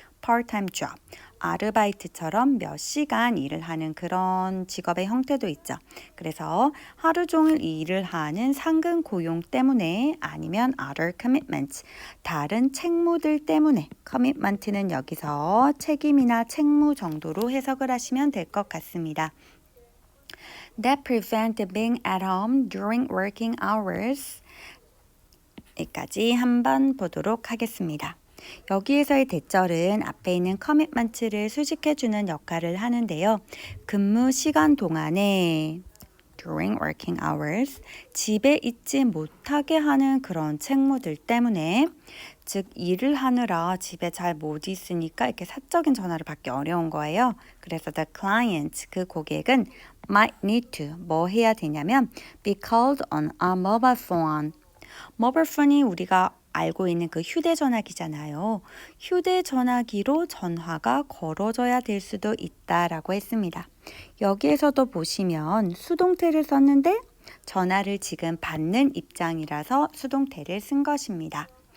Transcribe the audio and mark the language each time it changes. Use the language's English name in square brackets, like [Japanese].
[Korean] part-time job, 아르바이트처럼 몇 시간 일을 하는 그런 직업의 형태도 있죠. 그래서 하루 종일 일을 하는 상근 고용 때문에 아니면 [English] other commitments, [Korean] 다른 책무들 때문에 commitment는 여기서 책임이나 책무 정도로 해석을 하시면 될 것 같습니다. [English] That prevent being at home during working hours. [Korean] 여기까지 한번 보도록 하겠습니다. 여기에서의 대절은 앞에 있는 commitment를 수식해주는 역할을 하는데요. 근무 시간 동안에 [English] during working hours, [Korean] 집에 있지 못하게 하는 그런 책무들 때문에, 즉 일을 하느라 집에 잘 못 있으니까 이렇게 사적인 전화를 받기 어려운 거예요. 그래서 [English] the client, [Korean] 그 고객은 [English] might need to, [Korean] 뭐 해야 되냐면 [English] be called on a mobile phone. [Korean] mobile phone이 우리가 알고 있는 그 휴대전화기잖아요. 휴대전화기로 전화가 걸어져야 될 수도 있다라고 했습니다. 여기에서도 보시면 수동태를 썼는데 전화를 지금 받는 입장이라서 수동태를 쓴 것입니다.